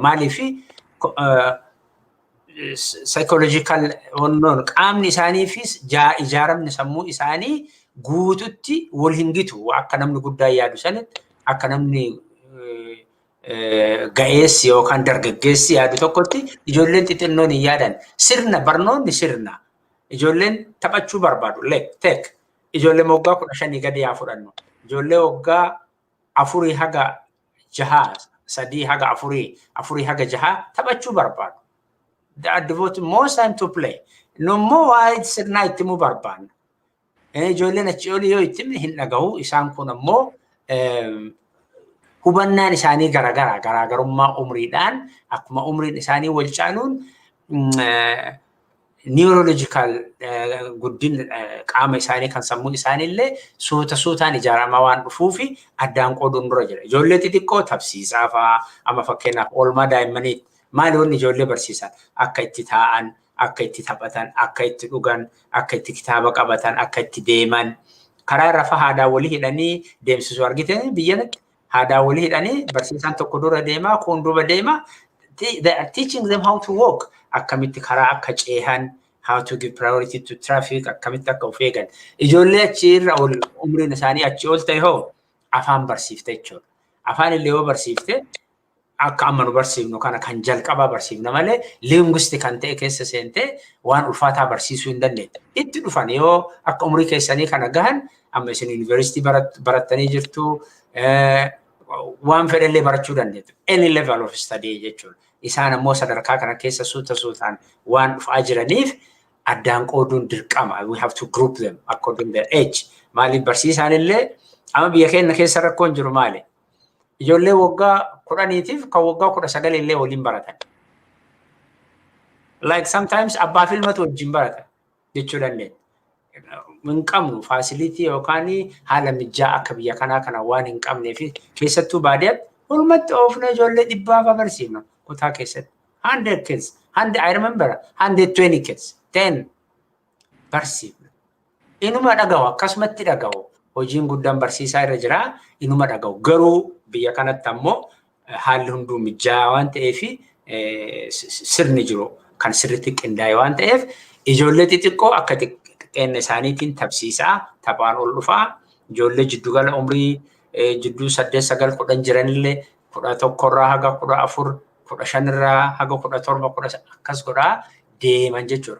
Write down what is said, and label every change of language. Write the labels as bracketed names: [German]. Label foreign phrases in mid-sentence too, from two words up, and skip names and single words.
[Oromo] Maaliif psychological qaamni isaaniifis ijaaramni sammuu isaanii guututti wal hin gitu akka namni guddaa yaadu sanitti akka namni ga'eessi yookaan dargaggeessi yaadu tokkotti ijoolleen xixinnoon hin yaadan. Sirna barnoonni sirna. Ijoolleen taphachuu barbaadu. Tek ijoollee waggaa 15 gadi haa fudhannu. Ijoollee waggaa 4 haga 6, 3 haga 4 haga 6 taphachuu barbaadu. [English] They are devoted more time to play. No more wide [Oromo] sirnaa itti muu barbaanna. Ijoolleen achi olii yoo itti hin dhagahu isaan kun ammoo hubannaan isaanii garaagarummaa umriidhaan akkuma umriin isaanii wal caaluun neurological guddin qaama isaanii kan sammuu isaaniillee suutaan ijaaramaa waan dhufuufi addaan qooduun dura jira. Ijoollee xixiqqoo tapsiisaa fa'aa amma fakkeenyaaf oolmaa daa'immanii maali wanni ijoollee barsiisan akka itti taa'an akka itti taphatan, akka itti dhugan, akka itti kitaaba qabatan, akka itti deeman. Karaa irra haadhaa walii hidhanii deemsisuu argite biyyanatti. Haadhaa walii hidhanii barsiisaan tokko dura deemaa, kun duuba deemaa. [English] They are teaching them how to walk. [Oromo] Akkamitti karaa akka ceehan, [English] how to give priority to traffic, [Oromo] akkamitti akka of eegan. Ijoollee achi irra umriin isaanii achi ol ta'e hoo afaan barsiifte jechuudha. Afaan illee yoo barsiifte akka amma nu barsiifnu kana kan jalqabaa barsiifna malee linguisti kan ta'e keessa seentee waan ulfaataa barsiisuu hin dandeettu. Itti dhufan yoo akka umrii keessanii kana gahan amma isin yuunivarsiitii barattanii jirtu waan fedhallee barachuu dandeettu. [English] Any level of study jechuudha. [Oromo] Isaan ammoo sadarkaa kana keessa suutaan waan dhufaa jiraniif addaan qooduun dirqama. [English] We have to group them according their age. [Oromo] Maaliif barsiisaan illee amma biyya keenya keessa rakkoon jiru maali? Ijoollee waggaa 10tiif kan waggaa 19 illee waliin baratan. [English] Like sometimes [Oromo] abbaa fi ilmatu wajjin baratan jechuu dandeenya. Hin qabnu facility yookaan haala mijaa akka biyya kanaa kana waan hin qabneef keessattuu baadiyyaatti walumatti oofnee ijoollee 100 barsiifna kutaa keessatti. [English] 100 kids, I remember 120 kids, 10 barsiifna. [Oromo] Inuma dhagahu akkasumatti dhagahu. Hojiin guddaan barsiisaa irra jira inuma dhagahu. Garuu biyya kanatti ammoo haalli hunduu mijaa waan ta'eef sirni jiru kan sirriitti qindaa'e waan ta'eef ijoollee xixiqqoo akka xiqqeenya isaaniitiin tapsiisaa taphaan ol dhufaa ijoollee jiddugala umrii jidduu 8-9-10 jiranillee 11 irraa haga 14 15 irraa haga 17 akkas godhaa deeman jechuudha.